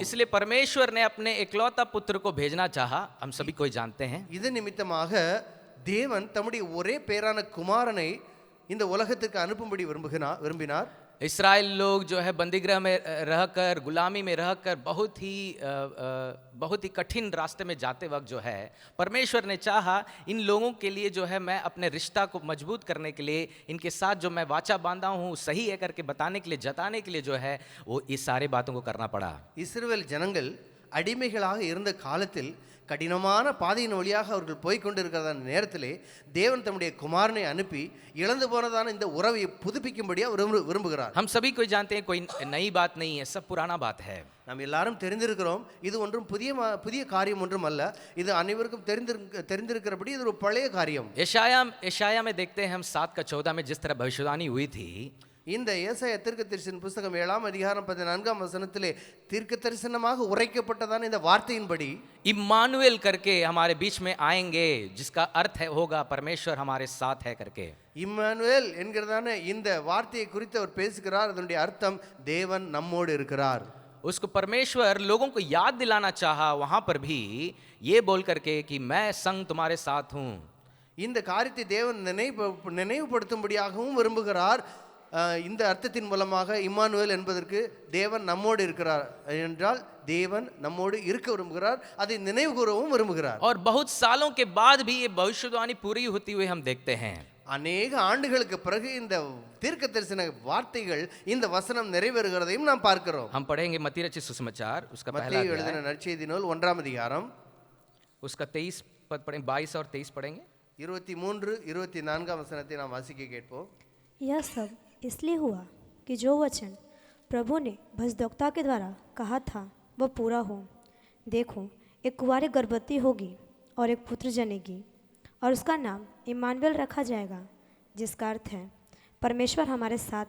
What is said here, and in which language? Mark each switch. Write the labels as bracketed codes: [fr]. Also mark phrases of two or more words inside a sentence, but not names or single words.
[hi] इसलिए परमेश्वर ने अपने एकलौता पुत्र को भेजना चाहा, हम सभी कोई जानते हैं। [ta] இது நிமித்தமாக தேவன் தம்முடைய ஒரே பேரான குமாரனை இந்த உலகத்துக்கு அனுப்பும்படி விரும்பினார். [hi] इस्राएल लोग जो है बंदीगृह में रहकर, गुलामी में रहकर बहुत ही कठिन रास्ते में जाते वक्त जो है परमेश्वर ने चाहा इन लोगों के लिए जो है मैं अपने रिश्ता को मजबूत करने के लिए, इनके साथ जो मैं वाचा बांधा हूँ सही है करके बताने के लिए, जताने के लिए जो है वो इस सारे बातों को करना पड़ा। [ta] இஸ்ரவேல் ஜனங்கள் அடிமைகளாக இருந்த காலத்தில் கடினமான பாதையின் வழியாக அவர்கள் போய்கொண்டிருக்கிறதான நேரத்திலே தேவன் தம்முடைய குமாரனை அனுப்பி இழந்து போனதான இந்த உறவை புதுப்பிக்கும்படி அவர் விரும்புகிறார். [hi] हम सभी कोई जानते हैं, कोई नई बात नहीं है, सब पुराना बात है। [ta] நாம் எல்லாரும் தெரிந்திருக்கிறோம். இது ஒன்றும் புதிய காரியம் ஒன்றும் அல்ல. இது அனைவருக்கும் தெரிந்திருக்கிறபடி இது ஒரு பழைய காரியம். [hi] यशाया में देखते हैं हम 7 का 14 में जिस तरह भविष्यवाणी हुई थी, [ta] இந்த ஏசாயா தீர்க்கதரிசியின் புஸ்தகம் 7ஆம் அதிகாரம் 14ஆம் வசனத்திலே தீர்க்கதரிசனமாக உரைக்கப்பட்டதான இந்த வார்த்தையின்படி [hi] इम्मानुएल करके हमारे बीच में आएंगे, जिसका अर्थ है होगा परमेश्वर हमारे साथ है करके। [ta] இம்மானுவேல் என்கிறதான இந்த வார்த்தையை குறித்து அவர் பேசுகிறார். அதனுடைய அர்த்தம் தேவன் நம்மோடு இருக்கிறார். [hi] उसको परमेश्वर लोगों को याद दिलाना चाहा वहां पर भी ये बोल करके कि मैं संग तुम्हारे साथ हूं। [ta] இந்த காரியத்தை தேவன் நினைவுபடுத்தும்படியாகவும் விரும்புகிறார். இந்த அர்த்தத்தின் மூலமாக இம்மானுவேல் என்பதற்கு தேவன் நம்மோடு இருக்கிறார் என்றால் தேவன் நம்மோடு இருக்க விரும்புகிறார், அதை நினைவு கூறவும் விரும்புகிறார். [hi] और बहुत सालों के बाद भी ये भविष्यवाणी पूरी होती हुई हम देखते हैं. [ta] அநேக ஆண்டுகளுக்கு பிறகு இந்த தீர்க்கதரிசன வார்த்தைகள் இந்த வசனம் நிறைவேறுகிறதையும் நாம் பார்க்கிறோம். [hi] हम पढ़ेंगे मत्ती रचित सुसमाचार उसका पहला [ta] மத்தேயு [hi] अध्याय, [ta] எழுதின நற்செய்தி நூல் 1ஆம் அதிகாரம் [hi] उसका 23 पद पढ़ेंगे, 22 और 23 पढ़ेंगे. [ta] 23 24 வசனத்தை நாம் வாசிக்க கேட்போம். [hi] यह सब इसलिए हुआ कि जो वचन प्रभु ने भविष्यद्वक्ता के द्वारा कहा था वह पूरा हो। देखो, एक कुंवारी गर्भवती होगी और एक पुत्र जनेगी और उसका नाम इम्मानुएल रखा जाएगा, जिसका अर्थ है परमेश्वर हमारे साथ.